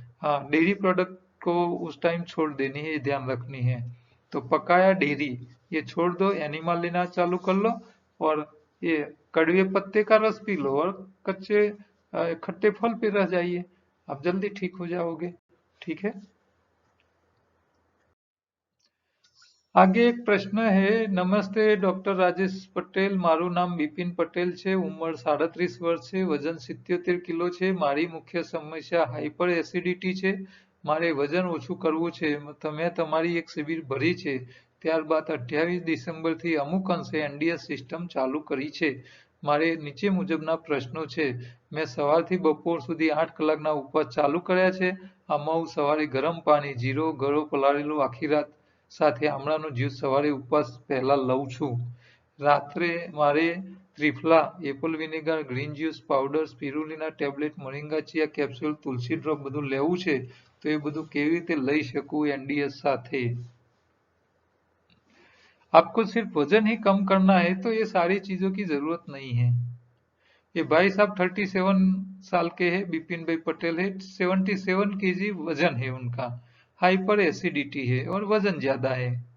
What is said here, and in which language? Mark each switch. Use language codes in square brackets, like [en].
[hi] हाँ, dairy product को उस टाइम छोड़ देनी है, ये ध्यान रखनी है। तो पकाया डेयरी ये छोड़ दो, एनिमल लेना चालू कर लो, और ये कड़वे पत्ते का रस पी लो, और कच्चे खट्टे फल पे रह जाइए, आप जल्दी ठीक हो जाओगे, ठीक है। आगे एक प्रश्न है। [gu] नमस्ते डॉक्टर રાજેશ પટેલ, મારું નામ બિપિન પટેલ છે, ઉંમર 37 વર્ષ છે, વજન 77 કિલો છે, મારી મુખ્ય સમસ્યા હાઇપર એસિડિટી છે, મારે વજન ઓછું કરવું છે, તમે તમારી એક શિબિર ભરી છે, ત્યારબાદ 28 ડિસેમ્બરથી અમુક અંશે એનડીએસ સિસ્ટમ ચાલુ કરી છે, મારે નીચે મુજબના પ્રશ્નો છે, મેં સવારથી બપોર સુધી 8 કલાકના ઉપવાસ ચાલુ કર્યા છે, આમાં હું સવારે ગરમ પાણી, જીરો, ગળો પલાળેલો આખી રાત સાથે આમળાનો જ્યુસ સવારે ઉપવાસ પહેલા લઉં છું, રાત્રે મારે ત્રિફલા, Apple vinegar, green juice powder, સ્પિરુલિના tablet, moringa ચિયા કેપ્સ્યુલ, તુલસી ડ્રોપ બધું લેવું છે, તો એ બધું કેવી રીતે લઈ શકું एनडीएस સાથે? [hi] आपको सिर्फ वजन ही कम करना है तो ये सारी चीजों की जरूरत नहीं है। ये भाई साहब 37 साल के हैं, बिपिन भाई पटेल है, 77 केजी वजन है उनका, हाइपर एसिडिटी है और वजन ज्यादा है।